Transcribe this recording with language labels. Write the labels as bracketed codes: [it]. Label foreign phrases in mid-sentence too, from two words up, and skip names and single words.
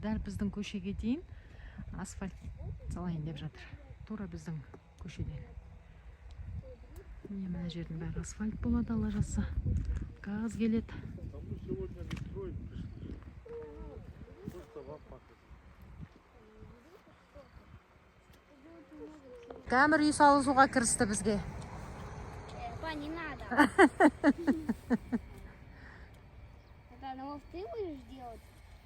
[kk] Дәл біздің көшеге дейін асфальт салайын деп жатыр. Тура біздің көшеден. Міне мына жердің бәрі асфальт болады, алла жазса. Газ келеді. [ru] Потому сегодня не строить пришли. Просто вам показать. [kk] Кәмір үй салысуға кірісті бізге. [ru] Папа, не надо. Это ну ты будешь делать?